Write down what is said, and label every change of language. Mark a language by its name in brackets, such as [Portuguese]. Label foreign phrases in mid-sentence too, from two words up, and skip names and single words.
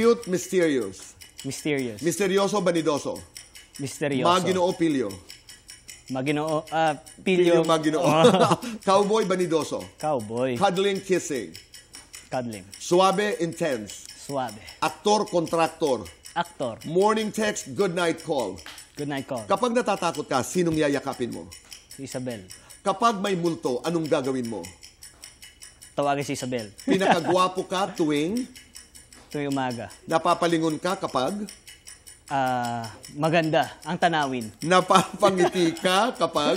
[English] Cute, mysterious? Mysterious. [Filipino] Misterioso, banidoso? Misterioso. Maginoo, pilyo? Maginoo, Pilyo, pilyo. maginoo. Cowboy, banidoso? [English] Cowboy. Cuddling, kissing? Cuddling. [Filipino] Suabe, intense? Suabe. Aktor, kontraktor? [English] Actor. Morning text, good night call? Good night call. [Filipino] Kapag natatakot ka, sinong yayakapin mo? Si Isabel. Kapag may multo, anong gagawin mo? Tawagin si Isabel. Pinakagwapo ka tuwing? Tuwing umaga. Napapalingon ka kapag? Maganda ang tanawin. Napapangiti ka kapag?